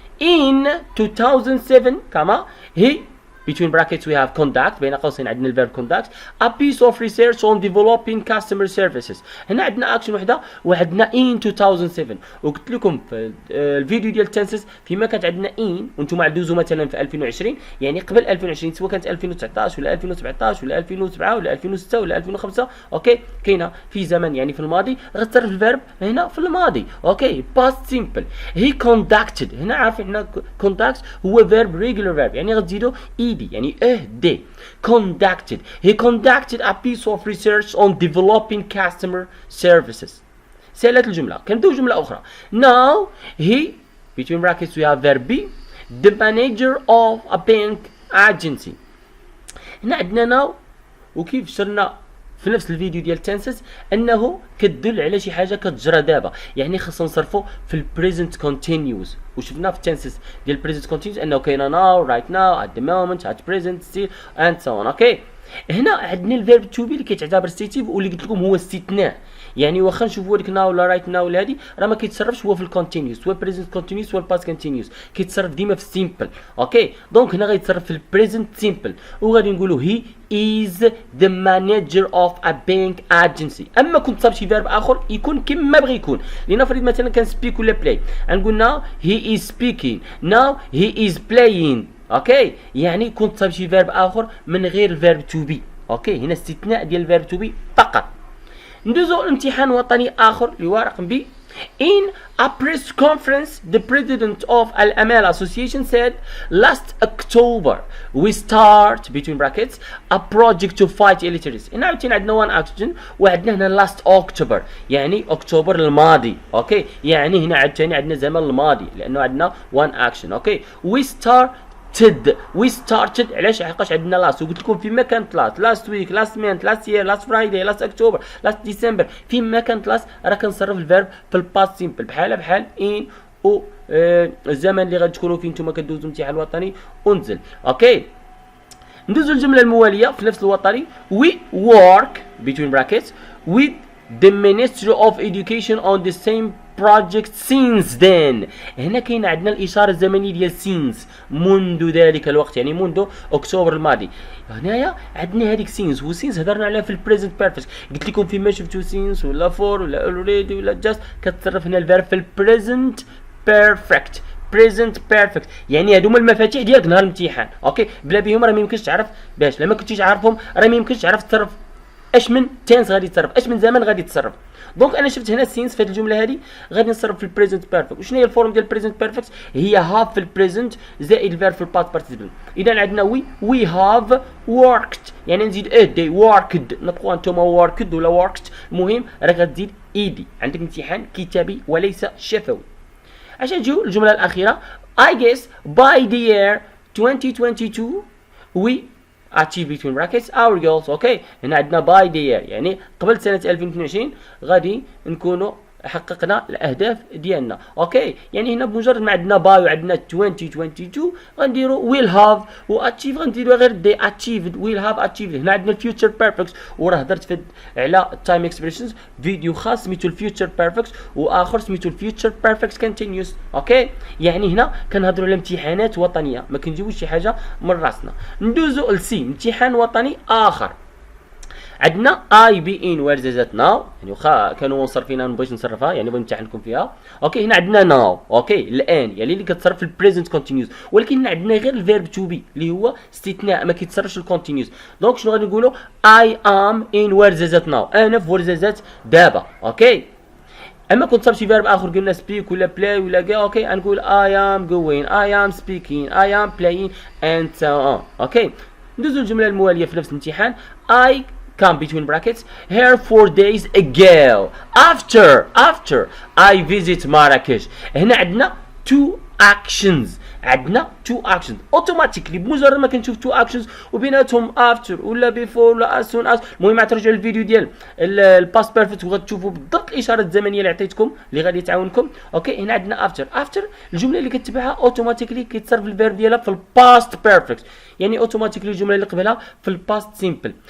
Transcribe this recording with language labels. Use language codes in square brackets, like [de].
[en] in 2007 [ar] كما هي [en] between brackets we have conduct، [ar] بين قوسين عندنا الفيرب [en] conduct a piece of research on developing customer services. [ar] هنا عندنا اكشن وحده وعندنا in 2007، وقلت لكم في الفيديو ديال التنسس فيما كانت عندنا in وانتم عدوزوا مثلا في 2020 يعني قبل 2020، سواء كانت 2019 ولا 2017 ولا 2007 ولا 2006 ولا 2005، اوكي، كاينه في زمن يعني في الماضي غتصرف الفيرب هنا في الماضي. اوكي، [en] past simple he conducted، [ar] هنا عارفين هنا conduct هو verb regular verb، يعني غتزيدوا يعني دي conducted. [en] he conducted a piece of research on developing customer services. [ar] سالت الجملة. كنبداو جملة أخرى. [en] now he between brackets we have verb be the manager of a bank agency. [ar] هنا عندنا now، وكيف شرنا في نفس الفيديو ديال تنسس انه كتدل على شي حاجه كتجرى دابا، يعني خاصنا نصرفوا في البريزنت كونتينيوس، وشفنا في التنسس ديال البريزنت كونتينيوس انه كاينه ناو، رايت ناو، ات ذا مومنت، ات بريزنت، ستيل اند سو اون. اوكي، هنا عندنا الفيرب تو بي اللي كيتعتبر ستيتيف، واللي قلت لكم هو استثناء، يعني واخا نشوفوا هذيك ناو ولا رايت ناو ولا هادي راه ما كيتصرفش هو في الكونتينيوس، سواء بريزنت كونتينيوس ولا باست كونتينيوس، كيتصرف ديما في السيمبل. اوكي، دونك هنا غيتصرف في البريزنت سيمبل، وغادي نقولوا هي [en] is the manager of a bank agency. [ar] اما كنت صاب شي فيرب اخر يكون كما بغى يكون، لنفرض مثلا كان سبيك ولا بلاي، غنقول [en] now he is speaking، now he is playing. [ar] اوكي، يعني كنت صاب شي فيرب اخر من غير الفيرب تو بي. اوكي، هنا استثناء ديال الفيرب تو بي فقط. ندوزو لامتحان وطني اخر اللي هو رقم بي. [en] In a press conference, the president of Al Amal Association said, last October we start between brackets a project to fight illiteracy. [ar] هنا عندنا one action وعندنا هنا last October يعني أكتوبر الماضي. أوكي يعني هنا عندنا زمن الماضي لأنه عندنا one action. أوكي [en] we started [ar] علاش حقاش عندنا لاست وقلت لكم فيما كانت لاست ويك لاست مانث لاست يير لاست فرايداي لاست اكتوبر لاست ديسمبر فيما كانت لاست راه كنصرف الفيرب في الباست سيمبل بحال ان و الزمن اللي غادي تكونوا فيه نتوما كدوزوا الامتحان الوطني ونزل. اوكي ندوزوا الجمله المواليه في نفس الوطني. [en] we work between brackets with the Ministry of Education on the same project since then. [ar] هنا كاين عندنا الاشاره الزمنيه ديال since منذ ذلك الوقت يعني منذ اكتوبر الماضي. هنايا عندنا هذيك since وسينس هضرنا عليها في البريزنت بيرفكت قلت لكم فيما شفتوا since ولا for ولا already ولا just كتصرف هنا الفيرب في البريزنت بيرفكت. present perfect يعني هادو هما المفاتيح ديالك نهار الامتحان. اوكي بلا بهم راه ما يمكنش تعرف باش لما كنتيش عارفهم راه ما يمكنش تعرف تصرف اش من تنس غادي تصرف اش من زمن غادي تصرف. دونك انا شفت هنا سينس في هذه الجمله هذه غادي نصرف في البريزنت بيرفكت. وشنو هي الفورم ديال البريزنت بيرفكت؟ هي هاف في البريزنت زائد الفيرب في الباست بارتيسيبل. اذا عندنا وي هاف worked يعني نزيد دي worked نطقوا انتوما worked ولا worked المهم راك غتزيد ايدي. عندك امتحان كتابي وليس شفوي. [en] عشان نجيو الجمله الاخيره I guess by the year 2022 we achieve between brackets our goals. [ar] اوكي هنا عندنا [en] by the year [ar] يعني قبل سنه 2022 غادي نكونوا حققنا الاهداف ديالنا. اوكي يعني هنا بمجرد ما عندنا باي وعندنا 2022 غنديروا will have و achieve غنديروا غير they achieved [en] will have achieved. [ar] هنا عندنا الفيوتشر بيرفكت وراه هضرت على التايم اكسبريشنز فيديو خاص سميتو الفيوتشر بيرفكت واخر سميتو الفيوتشر بيرفكت كونتينيوس. اوكي يعني هنا كنهضروا على امتحانات وطنيه ما كنجيبوش شي حاجه من راسنا. ندوزو لسي امتحان وطني اخر. عندنا اي بي ان وير ذات ناو يعني واخا كانوا منصرفين انا مبغيتش نصرفها يعني بغيت نمتحنكم فيها. اوكي هنا عندنا ناو اوكي الان يعني اللي كتصرف في البريزنت كونتينيوس ولكن هنا عندنا غير الفيرب تو بي اللي هو استثناء ما كيتصرفش الكونتينيوس. دونك شنو غادي نقولوا اي ام ان وير ذات ناو انا في وير ذات دابا. اوكي اما كنت صاب شي فيرب اخر قلنا سبيك ولا بلاي ولا كاع اوكي غنقول اي ام جوين اي ام سبيكين اي ام بلايين اند سو اون. اوكي ندوزو الجمله المواليه في نفس الامتحان. [en] I come between brackets here 4 days ago after I visit Marrakesh. [ar] هنا عندنا [en] two actions [ar] عندنا تو اكشنز اوتوماتيكلي بمجرد ما كنشوف تو اكشنز وبيناتهم افتر ولا بيفور ولا از سون از. المهم ترجعوا الفيديو ديال الباست بيرفكت وغتشوفوا بالضبط الاشاره الزمنيه اللي عطيتكم اللي غادي تعاونكم. اوكي هنا عندنا افتر الجمله اللي كتبعها اوتوماتيكلي كيتصرف الفيرب ديالها في الباست بيرفكت يعني اوتوماتيكلي الجمله اللي قبلها في الباست سيمبل.